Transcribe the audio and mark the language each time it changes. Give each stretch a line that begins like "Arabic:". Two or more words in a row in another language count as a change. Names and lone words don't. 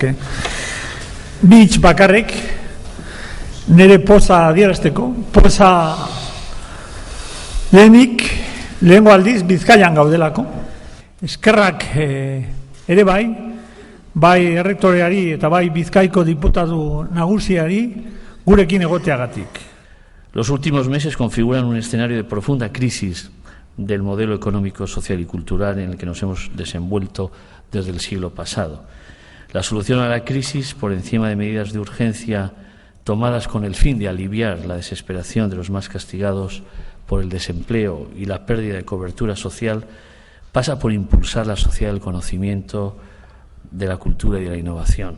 Basque: Bi hitz bakarrik nire poza adierazteko. Poza lehengo aldiz Bizkaian gaudelako. Eskerrak ere bai errektoreari eta bai Bizkaiko diputatu nagusiari gurekin egoteagatik.
Spanish: Los últimos meses configuran un escenario de profunda crisis del modelo económico, social y cultural en el que nos hemos desenvuelto desde el siglo pasado. La solución a la crisis, por encima de medidas de urgencia tomadas con el fin de aliviar la desesperación de los más castigados por el desempleo y la pérdida de cobertura social, pasa por impulsar la sociedad del conocimiento, de la cultura y de la innovación.